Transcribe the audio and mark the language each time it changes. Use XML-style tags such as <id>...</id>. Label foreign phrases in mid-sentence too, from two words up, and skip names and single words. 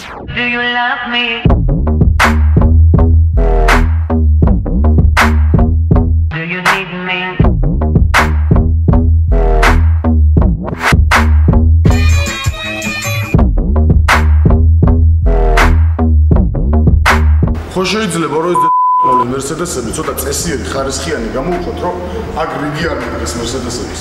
<en>Do you love me? Do you need me?</en> <ka>ხო შეიძლება რომ ეს Mercedes-ები ცოტა წესიერი ხარისხიანი გამოვხოთ, რომ აქ რიგი არ მიგდეს Mercedes-ების.</ka>